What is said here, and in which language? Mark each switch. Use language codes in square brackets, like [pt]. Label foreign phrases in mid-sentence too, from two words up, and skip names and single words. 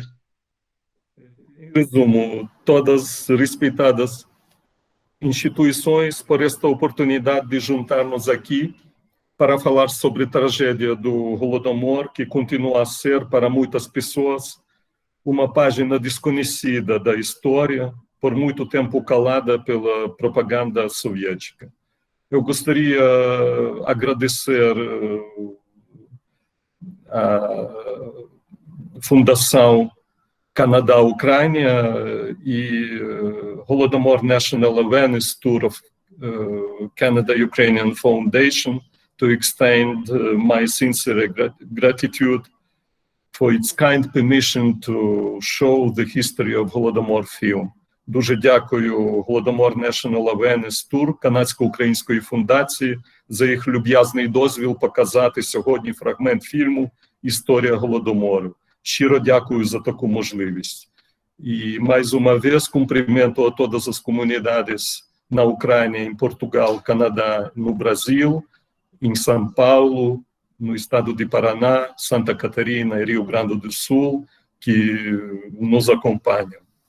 [pt] Em resumo, todas respeitadas instituições por esta oportunidade de juntar-nos aqui para falar sobre a tragédia do Holodomor, que continua a ser, para muitas pessoas, uma página desconhecida da história, por muito tempo calada pela propaganda soviética. Eu gostaria de agradecer à Fundação Canadá-Ucrânia e [en] Holodomor National Awareness Tour of Canada-Ukrainian Foundation to extend my sincere gratitude for its kind permission to show the history of Holodomor film. [uk] Дуже дякую Holodomor National Awareness Tour Канадсько-Української фундації за їх люб'язний дозвіл показати сьогодні фрагмент фільму «Історія Голодомору». Щиро дякую за таку можливість. [pt] E, mais uma vez, cumprimento a todas as comunidades na Ucrânia, em Portugal, Canadá, no Brasil, em São Paulo, no estado de Paraná, Santa Catarina e Rio Grande do Sul, que nos acompanham.